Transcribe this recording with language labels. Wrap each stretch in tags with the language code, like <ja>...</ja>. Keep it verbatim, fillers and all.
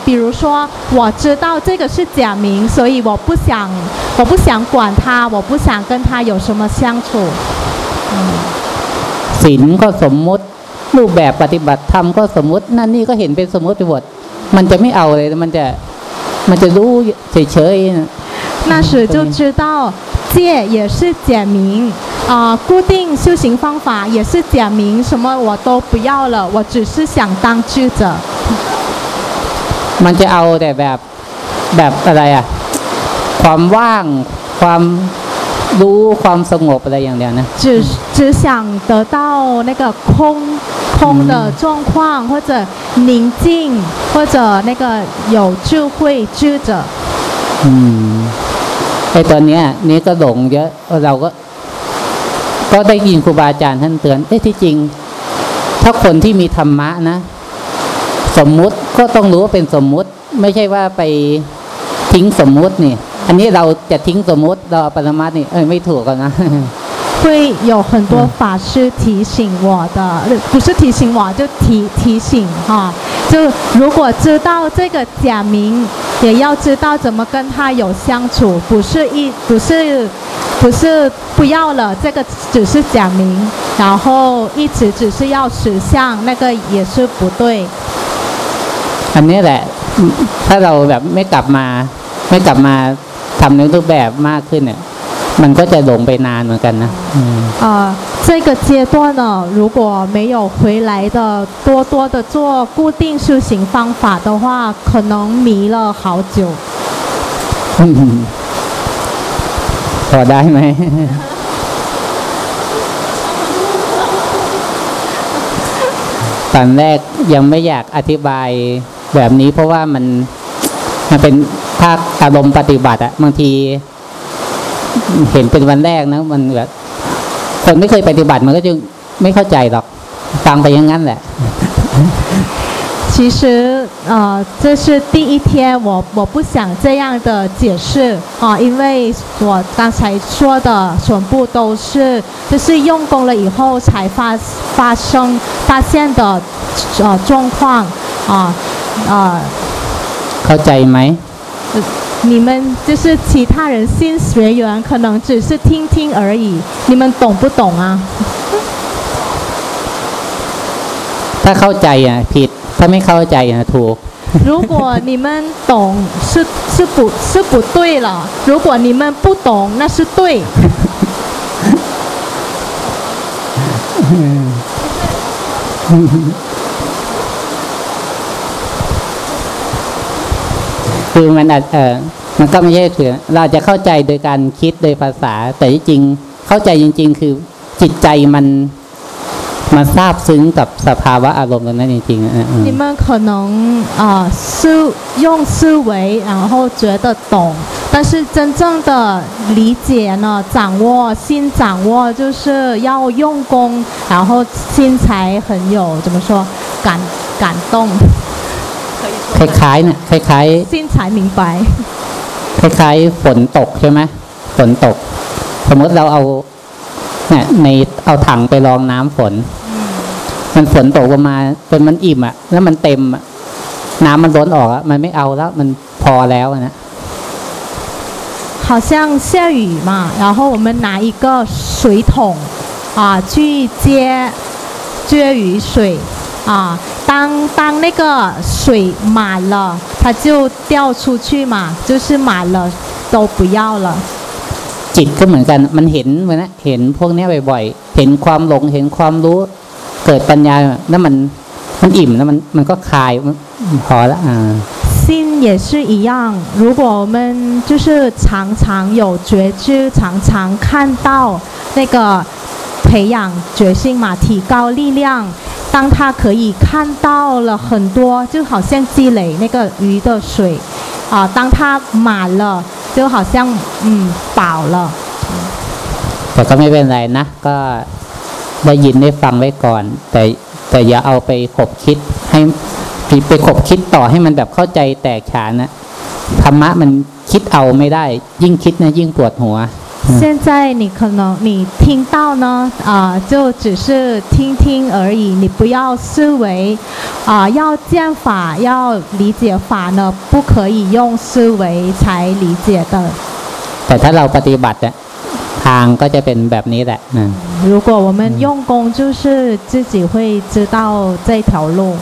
<zh>比如说，我知道这个是假名，所以我不想，我不想管他，我不想跟他有什么相处。</zh> <th>ศีลก็สมมุติรูปแบบปฏิบัติธรรมก็สมมุตินั่นนี่ก็เห็นเป็นสมมุติไปหมดมันจะไม่เอาเลยมันจะมันจะรู้เฉยๆ</th> <zh>那时就知道戒也是假名啊、呃，固定修行方法也是假名，什么我都不要了，我只是想当智者。</zh> <th>มันจะเอาแต่แบบแบบอะไรอ่ะความว่างความรู้ความสงบอะไรอย่างเดียวนะ</th> <zh>只只想得到那个空空的状况，或者宁静，或者那个有智慧智者。</zh> <th>嗯ไอ้ตอนเนี้ยนี่ก็หลงเยอะเราก็ก็ได้ยินครูบาอาจารย์ท่านเตือนเอ๊ะที่จริงถ้าคนที่มีธรรมะนะ สมมุติก็ต้องรู้ว่าเป็นสมมุติไม่ใช่ว่าไปทิ้งสมมุตินี่อันนี้เราจะทิ้งสมมุติเราปรมัตถ์นี่เอ้ยไม่ถูกกันนะ</th> <zh>会有很多法师提醒我的，不是提醒我，就提提醒哈。就如果知道这个假名，也要知道怎么跟他有相处，不是一不是不是不要了，这个只是假名，然后一直只是要实相，那个也是不对。</zh> <th>อันนี้แหละถ้าเราแบบไม่กลับมาไม่กลับมาทำในรูปแบบมากขึ้นเนี่ยมันก็จะหลงไปนานเหมือนกันนะ</th> <zh>อ่า这个阶段呢如果没有回来的多多的做固定修行方法的话可能迷了好久</zh> <th>พอได้ไหมตอนแรกยังไม่อยากอธิบายแบบนี้เพราะว่ามันมันเป็นภาคอารมณ์ปฏิบัติอะบางทีเห็นเป็นวันแรกนะมันแบบคนไม่เคยปฏิบัติมันก็จะไม่เข้าใจหรอกฟังไปอย่างนั้นแหละ</th> <zh>其实呃这是第一天我我不想这样的解释啊因为我刚才说的全部都是就是用功了以后才发发生发现的呃状况啊啊</zh> <th>เข้าใจไหม</th> <zh>你们就是其他人新学员可能只是听听而已你们懂不懂啊</zh> <th>ถ้าเข้าใจอ่ะผิดถ้าไม่เข้าใจอ่ะถูก</th> <zh>如果你们懂是是不是不对了如果你们不懂那是对</zh> <th>คือมันเออมันก็ไม่ใช่เถื่อนเราจะเข้าใจโดยการคิดโดยภาษาแต่จริงเข้าใจจริงๆคือจิตใจมันมันซาบซึ้งกับสภาวะอารมณ์นั้นจริงๆ</th> <zh>อ่ะ你们可能啊思用思维然后觉得懂但是真正的理解呢掌握心掌握就是要用功然后心才很有怎么说感感动</zh> <th>คล้ายๆเนี่ยคล้ายๆ สิ้นสายหมิงไป คล้ายๆฝนตกใช่ไหมฝนตกสมมติเราเอาเนี่ยในเอาถังไปรองน้ำฝนมันฝนตกลงมาจนมันอิ่มอ่ะแล้วมันเต็มอ่ะน้ำมันล้นออกอ่ะมันไม่เอาแล้วมันพอแล้วนะ</th> <zh>好像下雨嘛然后我们拿一个水桶啊去接接雨水啊当当那个水满了它就掉出去嘛就是满了都不要了</zh> <th>จิตก็เหมือนกันมันเห็นเหมือนนะเห็นพวกนี้บ่อยๆเห็นความหลงเห็นความรู้เกิดปัญญาแล้วมันมันอิ่มแล้วมันมันก็คลายพอละอ่า</th> <zh>心也是一样如果我们就是常常有觉知常常看到那个培养决心嘛提高力量当他可以看到了很多就好像积累那个鱼的水啊当他满了就好像嗯饱了</zh> <th>แต่ก็ไม่เป็นไรนะก็ได้ยินได้ฟังไว้ก่อนแต่แต่อย่าเอาไปขบคิดให้ไปขบคิดต่อให้มันแบบเข้าใจแตกฉานนะธรรมะมันคิดเอาไม่ได้ยิ่งคิดนะยิ่งปวดหัว</th> <zh>现在你可能你听到呢啊、呃、就只是听听而已你不要思维啊、呃、要见法要理解法呢不可以用思维才理解的</zh> <th>แต่ถ้าเราปฏิบัติทางก็จะเป็นแบบนี้แหละนะ</th> <zh>如果我们用功就是自己会知道这条路</zh>